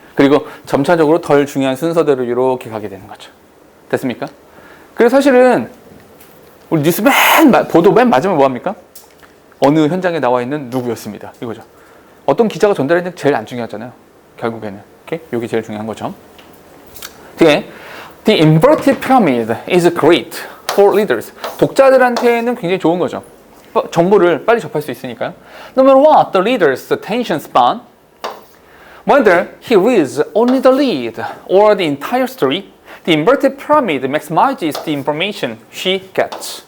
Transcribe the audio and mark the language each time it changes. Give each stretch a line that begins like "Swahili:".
Korean: 그리고 점차적으로 덜 중요한 순서대로 이렇게 가게 되는 거죠. 됐습니까? 그래서 사실은 우리 뉴스 보도 맨 마지막에 뭐 합니까? 어느 현장에 나와 있는 누구였습니다. 이거죠. 어떤 기자가 전달했는 게 제일 안 중요하잖아요. 결국에는. 오케이? 이게 제일 중요한 거죠. 뒤에
English: The inverted pyramid is great for readers.
Korean: 독자들한테는 굉장히 좋은 거죠. 정보를 빨리 접할 수 있으니까요.
English: No matter what the reader's attention span, whether he reads only the lead or the entire story, the inverted pyramid maximizes the information she gets.